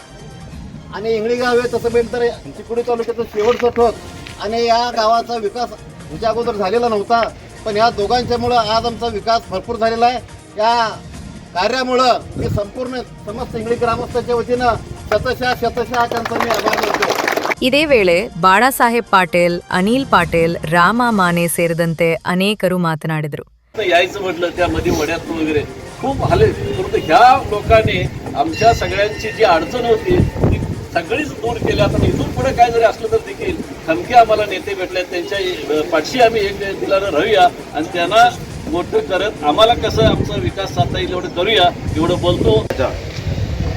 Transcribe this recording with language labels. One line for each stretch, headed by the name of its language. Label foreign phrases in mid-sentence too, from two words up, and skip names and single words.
Marathi: आणि इंगळी गाव हे तसं बेल तर चिकोडी तालुक्याचं शेवटचं ठोक आणि या गावाचा विकास ह्याच्या अगोदर झालेला नव्हता. पण या दोघांच्यामुळं आज आमचा विकास भरपूर झालेला आहे. या कार्यामुळं मी संपूर्ण समस्त इंगळी ग्रामस्थांच्या वतीनं शतशः त्यांचा मी आभार मानतो.
Kannada: ಇದೇ ವೇಳೆ ಬಾಳಾಸಾಹೇಬ್ ಪಾಟೀಲ್, ಅನಿಲ್ ಪಾಟೀಲ್, ರಾಮ ಮಾನೆ ಸೇರಿದಂತೆ ಅನೇಕರು ಮಾತನಾಡಿದರು.
Marathi: यायचं म्हटलं त्यामध्ये वड्यात वगैरे खूप हाले. परंतु ह्या लोकांनी आमच्या सगळ्यांची जी अडचण होती ती सगळीच दूर केली. आता इथून पुढे काय जरी असलं तर देखील खमके आम्हाला नेते भेटले, त्यांच्या पाठशी आम्ही एक दिलानं राहूया आणि त्यांना मोठं करत आम्हाला कसं आमचा विकास साधता येईल एवढं करूया एवढं बोलतो.